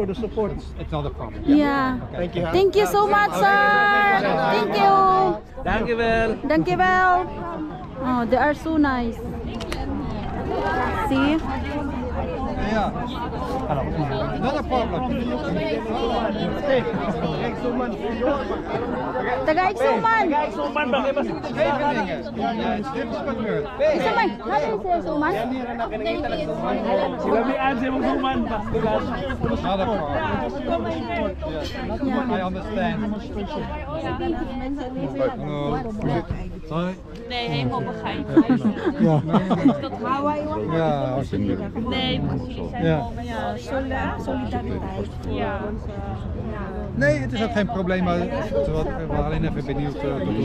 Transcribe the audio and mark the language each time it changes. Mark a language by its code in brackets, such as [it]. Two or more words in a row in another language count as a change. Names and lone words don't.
[en] for the support. It's not a problem. Yeah. Thank you. Thank you so much, sir. Thank you. [nl] Dankjewel. Dankjewel. [en] Oh, they are so nice. See? Yeah. Not a problem. [tl] Taga-Igsuman. Igsuman. Ano yung sa Igsuman? [en] Not a problem. I understand. [nl] Nee, helemaal begrijpelijk. Ja. Dat Hawaii was. Ja, alsjeblieft. Nee, precies. Die zijn Ja. helemaal solidariteit. Ja. Nee, het is ook geen probleem, maar we waren alleen even benieuwd tot hoe